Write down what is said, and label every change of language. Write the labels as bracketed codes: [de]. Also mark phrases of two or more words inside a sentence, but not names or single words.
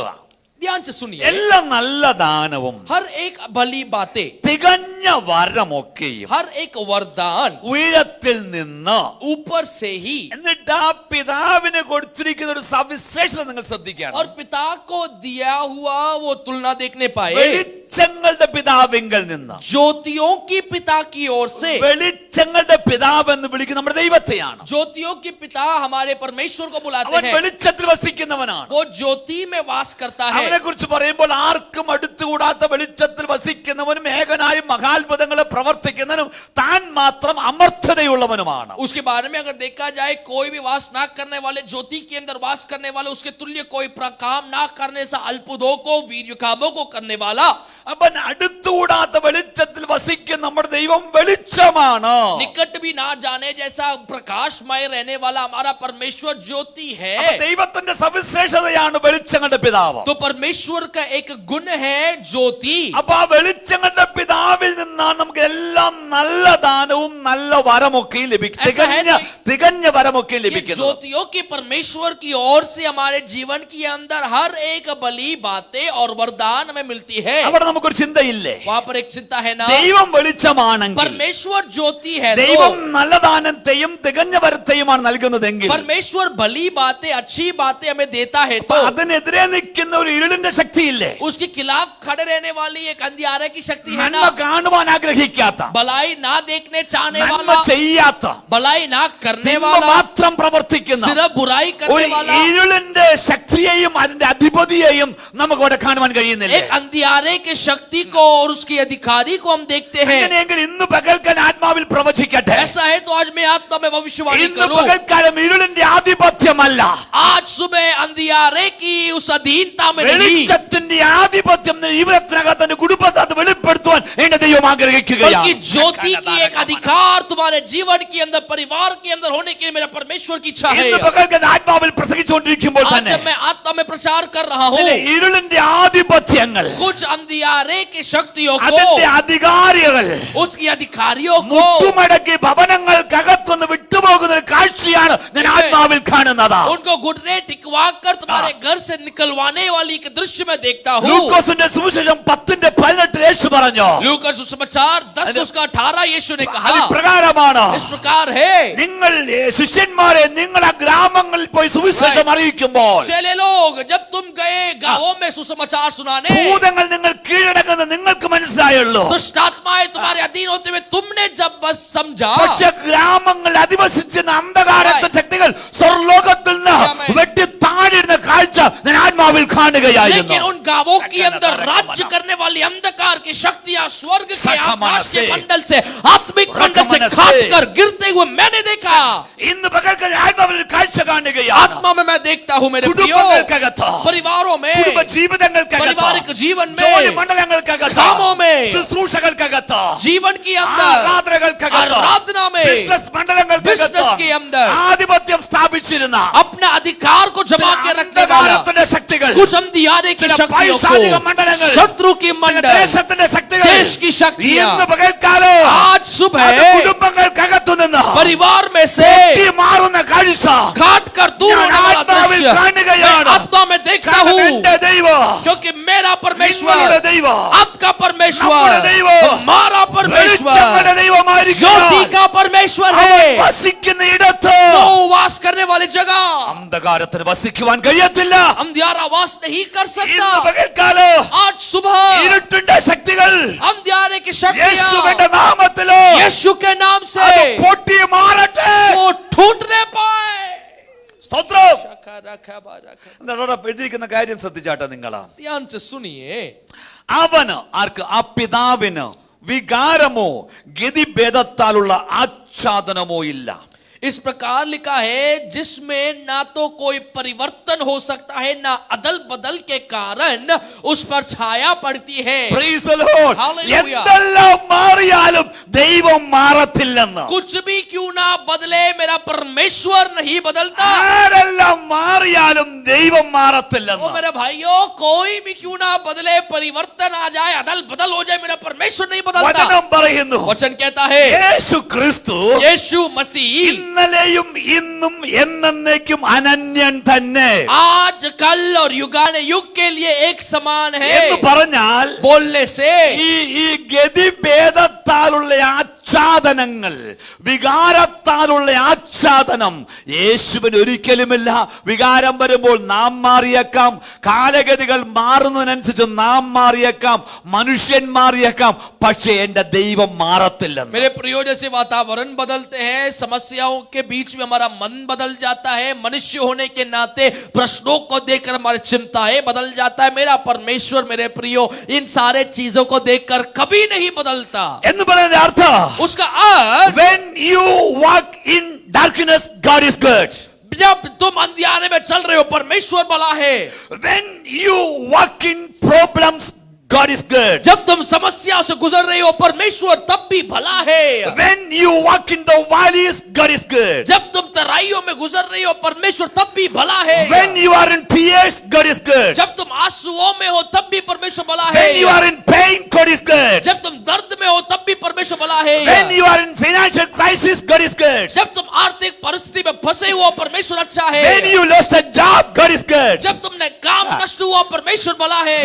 [hi] ध्यान से सुनिए. [ml] എല്ലാ നല്ല ദാനവും [hi] हर एक भली बातें, [ml] തികഞ്ഞ വരമൊക്കെയും [hi] हर एक वरदान [ml] ഉയരത്തിൽ നിന്ന് [hi] ऊपर से ही [ml] എന്നിട്ട് എന്നിട്ട് ആ പിതാവിന് കൊടുത്തിരിക്കുന്ന ഒരു സവിശേഷത നിങ്ങൾ ശ്രദ്ധിക്കണം. [hi] और पिता को दिया हुआ वो तुलना देखने पाए, [ml] വെളിച്ചങ്ങളുടെ പിതാവിങ്കൽ നിന്ന്, [hi] ज्योतियों की पिता की ओर से. [ml] വെളിച്ചങ്ങളുടെ പിതാവ് എന്ന് വിളിക്കുന്ന നമ്മുടെ ദൈവത്തെയാണ്. [hi] ज्योतियों की पिता हमारे परमेश्वर को बुलाते [ml] അവൻ [hi] हैं. [ml] വെളിച്ചത്തിൽ വസിക്കുന്നവനാണ്. [hi] वो ज्योति में वास करता है. [ml] അവനെ കുറിച്ച് പറയുമ്പോൾ ആർക്കും അടുത്തുകൂടാത്ത വെളിച്ചത്തിൽ വസിക്കുന്നവനും ഏകനായും മഹാത്ഭുതങ്ങളെ പ്രവർത്തിക്കുന്നവനും താൻ മാത്രം അമർത്ഥതയുള്ളവനുമാണ്. [hi] उसके बारे में अगर देखा जाए, कोई भी वास ना करने वाले, ज्योति के अंदर वास करने वाले, उसके तुल्य कोई काम ना करने से अल्पुदों को, वीर्य कामों को करने वाला. [ml] അവൻ അടുത്തുകൂടാത്ത വെളിച്ചത്തിൽ വസിക്കുന്ന നമ്മുടെ ദൈവം വെളിച്ചമാണ്. [hi] निकट भी ना जाने जैसा प्रकाशमय रहने वाला हमारा परमेश्वर ज्योति है. [ml] ദൈവത്തിന്റെ സവിശേഷതയാണ് വെളിച്ചങ്ങളുടെ പിതാവ്. [hi] तो परमेश्वर का एक गुण है ज्योति. [ml] അപ്പൊ ആ വെളിച്ചങ്ങളുടെ പിതാവിൽ നിന്നാണ് നമുക്ക് എല്ലാം നല്ല ദാനവും നല്ല വരമൊക്കെ തികഞ്ഞ വരമൊക്കെ ലഭിക്കുന്നത്. [hi] ज्योतियों की परमेश्वर की ओर से हमारे जीवन के अंदर हर एक बली बातें और वरदान हमें मिलती है. [ml] അവിടെ നമുക്കൊരു ചിന്തയില്ലേ? [hi] वहां पर एक चिंता है ना. [ml] ദൈവം വെളിച്ചമാണെങ്കിൽ, [hi] परमेश्वर ज्योति है, [ml] ദൈവം നല്ല ദാനത്തെയും തികഞ്ഞ വരത്തെയുമാണ് നൽകുന്നതെങ്കിൽ, [hi] परमेश्वर भली बातें, अच्छी बातें हमें देता है, तो [ml] അതിനെതിരെ നിൽക്കുന്ന ഒരു ഇരുളിന്റെ ശക്തിയില്ലേ? [hi] उसके खिलाफ खड़े रहने वाली एक अंधियारे की शक्ति है [ml] നന്മ [hi] ना. [ml] കാണുവാൻ ആഗ്രഹിക്കാത്ത, [hi] भलाई ना देखने चाहने [ml] നന്മ [hi] वाला, [ml] ചെയ്യാത്ത, [hi] भलाई ना करने [ml] തിന്മ [hi] वाला, [ml] മാത്രം പ്രവർത്തിക്കുന്ന [hi] सिर्फ बुराई करने [ml] ഒരു [hi] वाला, [ml] ഇരുളിന്റെ ശക്തിയെയും അതിന്റെ അധിപതിയെയും നമുക്ക് ഇവിടെ കാണുവാൻ കഴിയുന്നില്ല. [hi] एक अंधियारे के शक्ति को और उसके अधिकारी को हम देखते हैं. [ml] അങ്ങനെയെങ്കിൽ ഇന്ന് പകൽക്കാൻ ആത്മാവിൽ പ്രവചിക്കട്ടെ. [hi] ऐसा है तो आज मैं आत्मा में भविष्यवाणी [ml] ഇന്ന് [hi] करूं. [ml] പകൽക്കാലം ഇരുളിന്റെ ആധിപത്യമല്ല, [hi] आज सुबह अंधियारे की उस अधीनता में नहीं, [ml] വെളിച്ചത്തിന്റെ ആധിപത്യം ജീവിതത്തിനകത്ത് തന്റെ കുടുംബത്തെ അത് വെളിപ്പെടുത്തുവാൻ എന്റെ ദൈവം ആഗ്രഹിക്കുകയാണ്. [hi] बल्कि ज्योति की एक अधिकार तुम्हारे जीवन के अंदर, परिवार के अंदर होने के लिए मेरा परमेश्वर की इच्छा है. [ml] ഇന്ന് പകൽക്കാൻ ആത്മാവിൽ പ്രസംഗിച്ചുകൊണ്ടിരിക്കുമ്പോൾ [hi] आज [ml] തന്നെ [hi] जब मैं आत्मा में प्रचार कर रहा हूँ, [ml] ചില ഇരുളിന്റെ ആധിപത്യങ്ങൾ, [hi] कुछ अंधियारे की शक्तियों [ml] അതിന്റെ [hi] को, [ml] അധികാരികൾ [hi] उसकी अधिकारियों को [ml] മുട്ടുമടക്കി ഭവനങ്ങൾക്കകത്തുനിന്ന് വിട്ടുപോകുന്ന ഒരു കാഴ്ചയാണ് ഞാൻ ആത്മാവിൽ കാണുന്നത്. [hi] उनको घुटने टिकवा कर तुम्हारे घर से निकलवाने वाली एक दृश्य में देखता हूँ. [ml] ലൂക്കോസിന്റെ സുവിശേഷം 10:18 യേശു പറഞ്ഞു, [hi] लूका सुसमाचार 10:18 यीशु ने कहा, [ml] പ്രകാരമാണ്, [hi] इस प्रकार है, [ml] നിങ്ങൾ ശിഷ്യന്മാരെ നിങ്ങളുടെ ഗ്രാമങ്ങളിൽ പോയി സുവിശേഷം അറിയിക്കുമ്പോൾ, [hi] चले लोग, जब तुम गए गांवों में सुसमाचार सुनाने, [ml] ഭൂതങ്ങൾ നിങ്ങൾ കീഴടങ്ങുന്ന നിങ്ങൾക്ക് മനസ്സിലായുള്ളൂ. [hi] दुष्ट आत्माएं तुम्हारे अधीन होते हुए तुमने जब बस समझा, [ml] പക്ഷെ ഗ്രാമങ്ങൾ അധിവസിച്ചിരുന്ന അന്ധകാരത്തെ ശക്തികൾ സ്വർലോകത്തിൽ നിന്ന് വെട്ടി താഴിടുന്ന കാഴ്ച ഞാൻ ആത്മാവിൽ കാണുകയായിരുന്നു. [hi] लेकिन उन गांवों के अंदर राज्य करने वाली अंधकार की शक्तियां स्वर्ग के आकाश के मंडल से, आत्मिक मंडल से खाकर गिरते हुए मैंने देखा. [ml] ഇന്ന് പകൽക്കാലം ആത്മാവിൽ കാഴ്ച കാണുകയാണ്. [hi] आत्मा में मैं देखता हूं मेरे प्रियो, [ml] കുടുംബങ്ങൾക്കകത്ത്, [hi] परिवारों में, [ml] കുടുംബ ജീവിതങ്ങൾക്കകത്ത്, [hi] पारिवारिक जीवन [ml] ജോലി [hi] में, [ml] മണ്ഡലങ്ങൾക്കകത്ത്, [hi] कामों में, [ml] ശുശ്രൂഷകൾക്കകത്ത്, [hi] जीवन के अंदर, [ml] ആരാധനകൾക്കകത്ത്, [hi] आराधना में, [ml] ബിസിനസ് മണ്ഡലങ്ങൾക്കകത്ത് [hi] बिजनेस के अंदर [ml] ആധിപത്യം സ്ഥാപിച്ചിരുന്ന [hi] अपना अधिकार को जमा के रखने वाला [ml] അന്ധകാരത്തിന്റെ ശക്തികൾ, [hi] कुछ अंधियारे की [ml] ചില [hi] शक्तियों [ml] പൈശാചിക [hi] को, [ml] മണ്ഡലങ്ങൾ, [hi] शत्रु की [ml] ചില [hi] मंडल, [ml] ദേശത്തിന്റെ ശക്തികൾ, [hi] देश की शक्तियां [ml] ഇന്ന് പകൽക്കാലം [hi] आज सुबह [ml] അത് കുടുംബങ്ങൾക്കകത്തു നിന്ന് [hi] परिवार में से [ml] ഈ മാറുന്ന കാഴ്ച [hi] काट कर दूर [ml] ഞാൻ [hi] होने वाला [ml] ആത്മാവിൽ [hi] दृश्य [ml] കാണുകയാണ്. [hi] मैं आत्मा में देखता [ml] കാരണം [hi] हूँ, [ml] എന്റെ ദൈവം, [hi] क्योंकि मेरा [ml] നിങ്ങളുടെ [hi] परमेश्वर, [ml] ദൈവം, [hi] आपका परमेश्वर, [ml] നമ്മുടെ ദൈവം, [hi] हमारा परमेश्वर [ml] വെളിച്ചങ്ങളുടെ ദൈവമായിരിക്കുക. [hi] ज्योति का परमेश्वर [ml] അവൻ [hi] है. [ml] വസിക്കുന്ന ഇടത്ത് [hi] वो वास करने वाली जगह [ml] അന്ധകാരത്തിന് വസിക്കുവാൻ കഴിയത്തില്ല. [hi] अंधियारा वास नहीं कर सकता. [ml] ഇന്ന് പകൽക്കാലം [hi] आज सुबह [ml] ഇരുട്ടിന്റെ ശക്തികൾ [hi] अंधियारे की [ml] യേശുവിന്റെ [hi] शक्तियां [ml] നാമത്തിലോ [hi] यीशु के नाम से [ml] അത് പൊട്ടി മാറട്ടെ. [hi] वो टूटने पाए. [ml] സ്തോത്രം. എന്താണ് അവിടെ എഴുതിയിരിക്കുന്ന കാര്യം ശ്രദ്ധിച്ചാട്ടെ നിങ്ങളാ. [hi] ध्यान से सुनिए, [ml] അവന് ആർക്ക്? ആ പിതാവിന് വികാരമോ ഗതിഭേദത്താലുള്ള ആച്ഛാദനമോ ഇല്ല. [hi] इस प्रकार लिखा है, जिसमें ना तो कोई परिवर्तन हो सकता है, ना अदल बदल के कारण उस पर छाया पड़ती है. [en] Praise the Lord. Hallelujah. [ml] എന്തെല്ലാം മാറിയാലും ദൈവം മാറത്തില്ലെന്ന്. [hi] कुछ भी क्यों ना बदले, मेरा परमेश्वर नहीं बदलता. [ml] ആരെല്ലാം മാറിയാലും ദൈവം [hi] ओ [ml] മാറത്തില്ലെന്ന്. [hi] मेरे भाइयों, कोई भी क्यों ना बदले, परिवर्तन आ जाए, अदल बदल हो जाए, मेरा परमेश्वर नहीं बदलता. [ml] വചനം പറയുന്നു, [hi] वचन कहता है, [ml] യേശു ക്രിസ്തു [hi] यीशु मसीह [ml] ഇന്നലെയും ഇന്നും എന്നേക്കും അനന്യൻ തന്നെ [hi] आज कल और युगाने युग के लिए एक समान है. [ml] എന്ന് പറഞ്ഞാൽ [hi] बोलने से [ml] ഈ ഗതിഭേദത്താലുള്ള ആച്ഛാദനങ്ങൾ, വികാരത്താലുള്ള ആച്ഛാദനം യേശുവിന് ഒരിക്കലുമില്ല. വികാരം വരുമ്പോൾ നാം മാറിയേക്കാം, കാലഗതികൾ മാറുന്നതിനനുസരിച്ച് നാം മാറിയേക്കാം, മനുഷ്യൻ മാറിയേക്കാം, പക്ഷേ എന്റെ ദൈവം മാറത്തില്ലെന്ന്. [hi] मेरे प्रियो, जैसे वातावरण बदलते हैं, समस्याओं के बीच में हमारा मन बदल जाता है, मनुष्य होने के नाते प्रश्नों को देखकर हमारी चिंताएं बदल जाता है, मेरा परमेश्वर मेरे प्रियो इन सारे चीजों को देखकर कभी नहीं बदलता. [ml] എന്ന് പറയുന്നതിന്റെ അർത്ഥം, [hi] उसका अर्थ, [en] when you walk in darkness, God is good. [hi] जब तुम अंधियारे में चल रहे हो परमेश्वर भला है. [en] When you walk in problems, God is good. [hi] जब तुम समस्या से गुजर रहे हो परमेश्वर तब भी भला है. [en] When you walk in the valleys, God is good. [hi] जब तुम तराइयों में गुजर रहे हो परमेश्वर तब भी भला है. [en] When you are in tears, God is good. [hi] जब तुम आंसुओं में हो तब भी परमेश्वर भला है. [en] When you are in pain, God is good. [hi] जब तुम दर्द में हो तब भी परमेश्वर भला है. [en] When you are in financial crisis, God is good. [hi] जब तुम आर्थिक परिस्थिति में फंसे हो परमेश्वर अच्छा है. [en] When you lost a job, God is good. [hi] जब तुमने काम नष्ट हुआ परमेश्वर भला है.